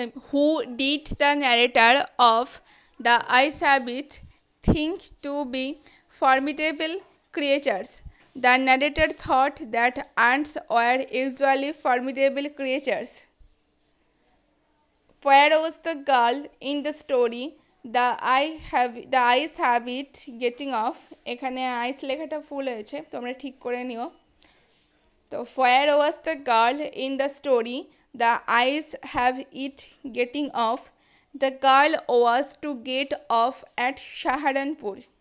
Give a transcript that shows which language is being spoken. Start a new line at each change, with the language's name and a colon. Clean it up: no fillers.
English: Who did the narrator of The Eyes Have It think to be formidable creatures? The narrator thought that ants were usually formidable creatures. Where was the girl in the story The Eyes Have It getting off?
Bangla: এখানে আইস লেখাটা ফুল হয়েছে, তোমরা ঠিক করে নিও।
English: তো where was the girl in the story The Eyes Have It getting off? The girl was to get off at Saharanpur.